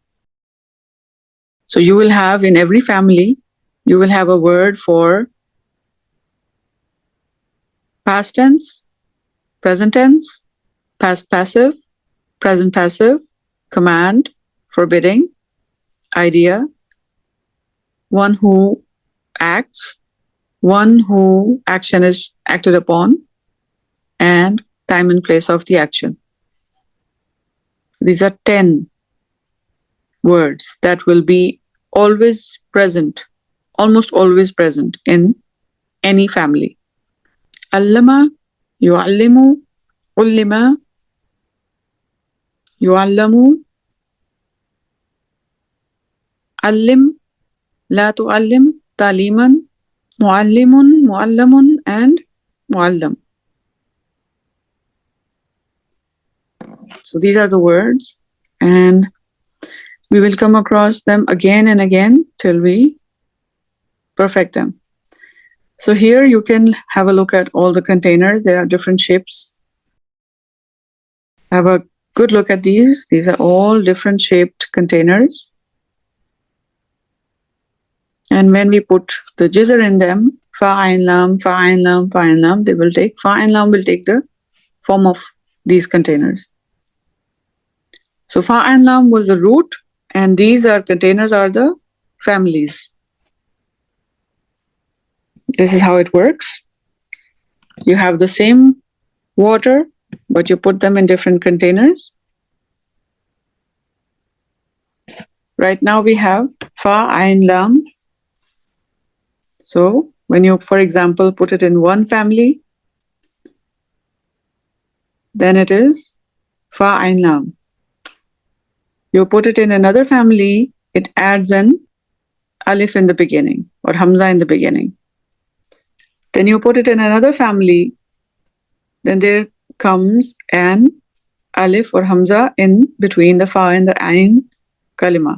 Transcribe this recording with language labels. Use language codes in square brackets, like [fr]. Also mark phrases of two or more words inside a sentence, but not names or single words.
[en] So you will have in every family, you will have a word for past tense, present tense, past passive, present passive, command, forbidding, idea, one who acts, one who action is acted upon, and time and place of the action. These are 10 words that will be always present, almost always present in any family. Allama, [ar] يُعَلِّمُ، عُلِّمَ، يُعَلَّمُ، عَلِّمْ، لا تُعَلِّمْ، تَعْلِيمًا، مُعَلِّمٌ، مُعَلَّمٌ, [en] and mu'allam. So these are the words, and we will come across them again and again till we perfect them. So here you can have a look at all the containers. There are different shapes. Have a good look at these. These are all different shaped containers. And when we put the jizr in them, [ar] فاء عين لام، فاء عين لام، فاء عين لام, [en] they will take, [ar] فاء عين لام [en] will take the form of these containers. So [ar] فاء عين لام [en] was the root, and these are containers are the families. This is how it works. You have the same water, but you put them in different containers. Right now we have [ar] فاء، عين, [en] lam. So when you, for example, put it in one family, then it is [ar] فاء، عين, [en] lam. You put it in another family, it adds an alif in the beginning or hamza in the beginning. Then you put it in another family, then there comes an alif or hamza in between the fa and the [ar] عين كلمة.